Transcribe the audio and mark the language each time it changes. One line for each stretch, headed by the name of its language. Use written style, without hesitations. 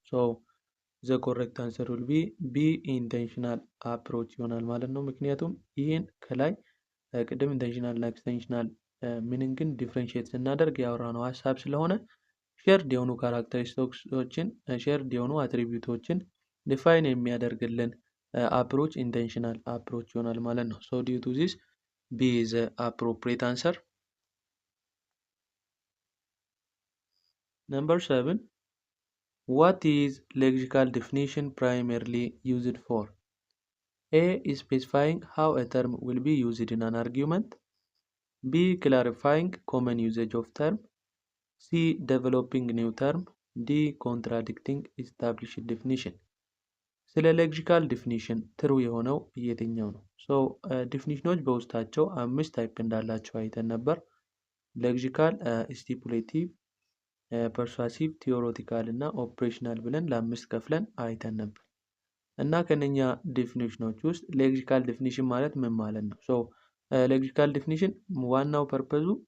English: ሶ ዘ ኮሬክት አንሰር ዊል ቢ ቢ ኢንቴንሽናል አፕሮች
Amharic: ይሆናል ማለት ነው። ምክንያቱም ይህን ከላይ ቅድም ኢንቴንሽናል እና ኤክስቴንሽናል ሚኒንግን ዲፍረንሺየት ስናደርግ ያወራነው ሀሳብ ስለሆነ ሼርድ የሆኑ ካራክተሪስቲክሶችን ሼርድ የሆኑ አትሪቢዩቶችን ዲፋይን የሚያደርግልን አፕሮች ኢንቴንሽናል አፕሮች ይሆናል ማለት ነው።
English: ሶ ዲው ቱ ዚስ ቢ ኢዝ አፕሮፕሪየት አንሰር። Number 7. What is lexical definition primarily used for? A. Specifying how a term will be used in an argument. B. Clarifying common usage of term. C. Developing new term. D. Contradicting established definition.
Amharic: ስለ ሌክሲካል ዲፊኒሽን ትሩ የሆነው የትኛው ነው? ሶ ዲፊኒሽኖች በውስጣቸው 5 ታይፕ እንዳላቸው አይተን ነበር። ሌክሲካል፣ ስቲፑሌቲቭ፣ ፐርሱዋሲቭ፣ ቲዎሬቲካል እና ኦፕሬሽናል ብለን ለ5 ከፍለን አይተን ነበር። እና ከነኛ ዴፊኒሽኖች ውስጥ ሌክሲካል ዴፊኒሽን ማለት ምን ማለት ነው? ሶ ሌክሲካል ዴፊኒሽን ዋናው ፐርፐዙ